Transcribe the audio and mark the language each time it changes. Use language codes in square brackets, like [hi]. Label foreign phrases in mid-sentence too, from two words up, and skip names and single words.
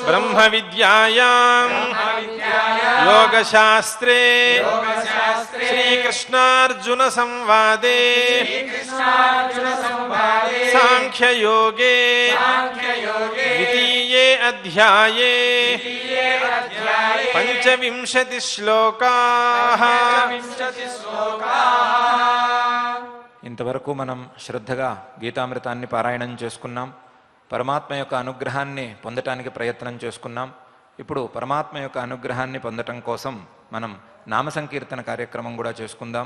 [sa] ब्रह्मविद्यायां योगशास्त्रे श्रीकृष्णार्जुन संवादे श्रीकृष्णार्जुनसंवादे सांख्ययोगे द्वितीये अध्याये पंचविंशतिश्लोकाः [te] ఇంతవరకు మనం శ్రద్ధగా గీతామృతాన్ని పారాయణం చేసుకున్నాం. పరమాత్మ యొక్క అనుగ్రహాన్ని పొందటానికి ప్రయత్నం చేసుకున్నాం. ఇప్పుడు పరమాత్మ యొక్క అనుగ్రహాన్ని పొందటం కోసం మనం నామ సంకీర్తన కార్యక్రమం కూడా చేసుకుందాం.